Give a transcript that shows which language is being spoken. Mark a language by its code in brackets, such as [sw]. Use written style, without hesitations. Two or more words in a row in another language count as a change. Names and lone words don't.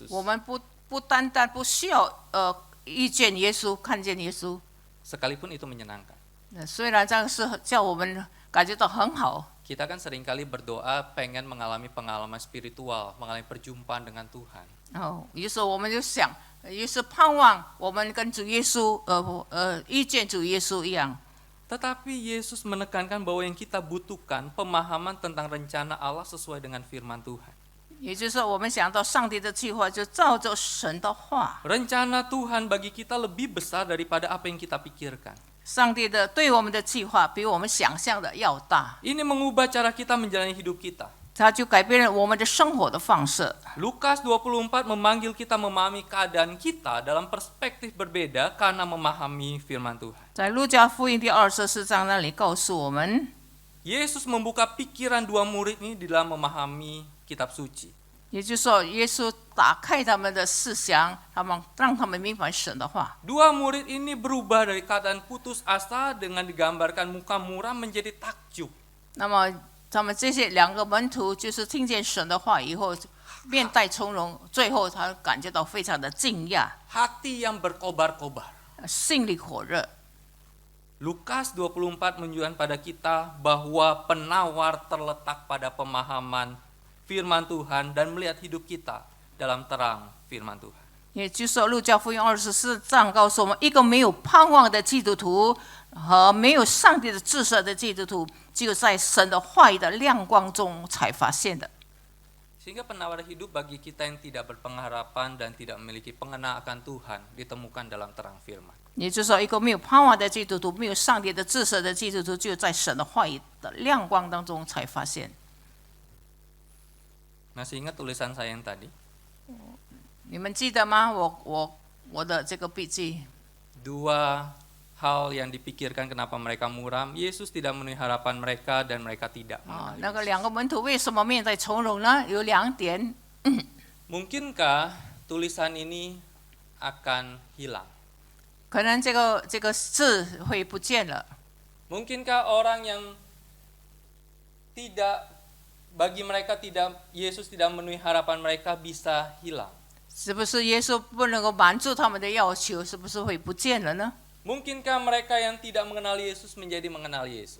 [zh] 我们不单单不需要遇见耶稣，看见耶稣。 [id] sekalipun itu menyenangkan. [zh] 虽然这样是叫我们感觉到很好， [id] Kita kan seringkali berdoa pengen mengalami pengalaman spiritual, mengalami perjumpaan dengan Tuhan. [zh] 有时候我们就想，也是盼望我们跟主耶稣遇见主耶稣一样。 [id] Tetapi Yesus menekankan bahwa yang kita butuhkan pemahaman tentang rencana Allah sesuai dengan firman Tuhan. [zh] 也就是说，我们想到上帝的计划，就照着神的话。 [id] Rencana Tuhan bagi kita lebih besar daripada apa yang kita pikirkan. [zh] 上帝的对我们的计划比我们想象的要大， [id] Ini mengubah cara kita menjalani hidup kita. [zh] 它就改变了我们的生活的方式。 [id] Lukas 24 memanggil kita memahami keadaan kita dalam perspektif berbeda karena memahami firman Tuhan. [zh] 在路加福音第24章那里告诉我们， [id] Yesus membuka pikiran dua murid ini di dalam memahami kitab suci. [zh] 也就是说，耶稣打开他们的思想，让他们明白神的话。 [id] Dua murid ini berubah dari keadaan putus asa dengan digambarkan muka muram menjadi takjub. [zh] 那么他们这些两个门徒就是听见神的话以后，面带从容，最后他感觉到非常的惊讶， [id] Hati yang berkobar-kobar. [zh] 心里火热。 [id] Lukas 24 menunjukkan pada kita bahwa penawar terletak pada pemahaman firman Tuhan dan melihat hidup kita dalam terang firman Tuhan. [zh] 也就是说，路加福音24章告诉我们，一个没有盼望的基督徒和没有上帝的至赦的基督徒，只有在神的话语的亮光中才发现的。 [id] Sehingga penawar hidup bagi kita yang tidak berpengharapan dan tidak memiliki pengenal akan Tuhan ditemukan dalam terang firman. [zh] 也就是说，一个没有盼望的基督徒，没有上帝的至赦的基督徒，只有在神的话语的亮光当中才发现。 [id] Masih ingat tulisan saya yang tadi? [zh] 你们记得吗？我的这个笔记。 [id] Dua hal yang dipikirkan kenapa mereka muram, Yesus tidak memenuhi harapan mereka dan mereka tidak [zh] 那 [id] mengenal [zh] 个 [id] Yesus. [zh] 两个门徒为什么面带从容呢？有两点。 [id] Mungkinkah tulisan ini akan hilang? [zh] 可能这个字会不见了。 [id] Mungkinkah orang yang bagi mereka Yesus tidak memenuhi harapan mereka bisa hilang? [zh] 是不是耶稣不能够满足他们的要求，是不是会不见了呢？ [id] Mungkinkah mereka yang tidak mengenal Yesus menjadi mengenal Yesus?